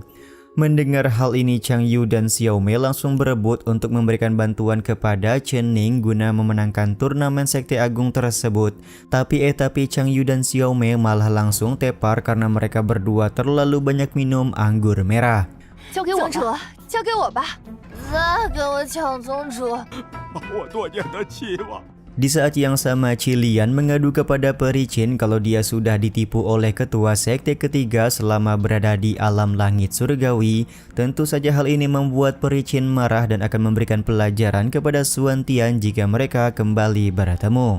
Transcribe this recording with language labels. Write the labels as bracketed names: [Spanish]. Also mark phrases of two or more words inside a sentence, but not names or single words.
[Indonesian] Mendengar hal ini, Chang Yu dan Xiao Mei langsung berebut untuk memberikan bantuan kepada Chen Ning guna memenangkan turnamen Sekte Agung tersebut. Tapi Chang Yu dan Xiao Mei malah langsung tepar karena mereka berdua terlalu banyak minum anggur merah. [Chinese] 交给我吧，交给我吧。再给我抢宗主！把我多年的期望。 [Indonesian] Di saat yang sama, Cilian mengadu kepada Peri Chin kalau dia sudah ditipu oleh ketua sekte ketiga selama berada di alam langit surgawi. Tentu saja hal ini membuat Peri Chin marah dan akan memberikan pelajaran kepada Xuan Tian jika mereka kembali bertemu.